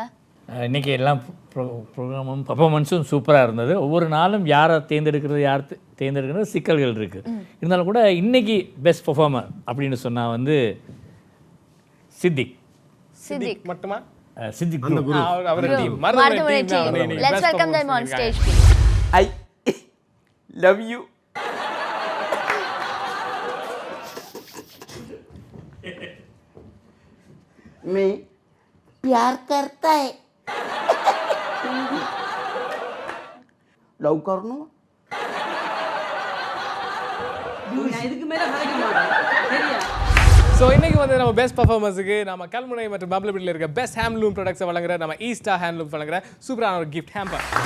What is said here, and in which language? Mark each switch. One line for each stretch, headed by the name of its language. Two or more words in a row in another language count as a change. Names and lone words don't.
Tamil: இன்றைக்கி எல்லாம் ப்ரோக்ராமும் பர்ஃபார்மன்ஸும் சூப்பராக இருந்தது. ஒவ்வொரு நாளும் யாரை தேர்ந்தெடுக்கிறது சிக்கல்கள் இருக்குது. இருந்தாலும் கூட இன்னைக்கு
English: best performer
Tamil: அப்படின்னு சொன்னால் வந்து சித்திக் மட்டுமா? சித்திக் அவர் டீம்.
English: let's welcome them on stage. I love you.
Hindi: मैं प्यार करता है. லவ் करनो.
Tamil: நான் இதுக்கு மேல கதைக்க மாட்டேன். சரியா? ஸோ இன்னைக்கு வந்து நம்ம
English: best performanceக்கு
Tamil: நம்ம கல்முனை மற்றும் பப்ளபிட்டில் இருக்க
English: best handloom productsஐ
Tamil: வழங்குற நம்ம ஈஸ்டா ஹேண்ட்லூம் வழங்குற சூப்பரான ஒரு
English: gift hamper.